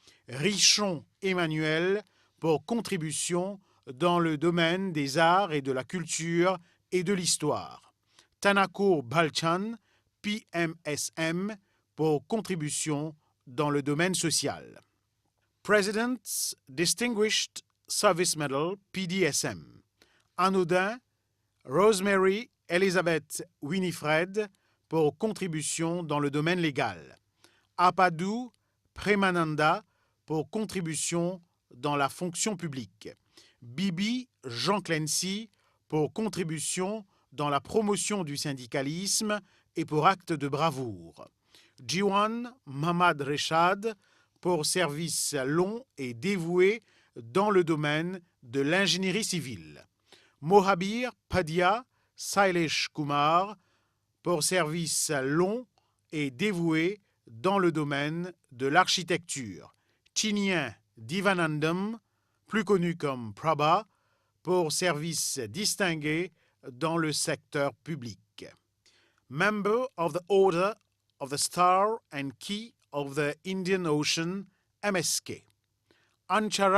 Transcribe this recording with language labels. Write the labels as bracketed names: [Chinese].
[French] Richon Emmanuel, pour contribution dans le domaine des arts et de la culture et de l'histoire. Tanakur Balchan, PMSM, pour contribution dans le domaine social. [English] President's Distinguished Service Medal, PDSM. [French] Anodin Rosemary Elizabeth Winifred, pour contribution dans le domaine légal. Apadou Premananda, pour contribution dans la fonction publique. Bibi Jean Clancy, pour contribution dans la promotion du syndicalisme et pour acte de bravoure. Jiwan Mamad Reshad, pour service long et dévoué dans le domaine de l'ingénierie civile. Mohabir Padia Sailesh Kumar, pour service long et dévoué dans le domaine de l'architecture. Chinyen Divanandam, plus connu comme Prabha, pour services distingués dans le secteur public. [English] Member of the Order of the Star and Key of the Indian Ocean, MSK. Anchara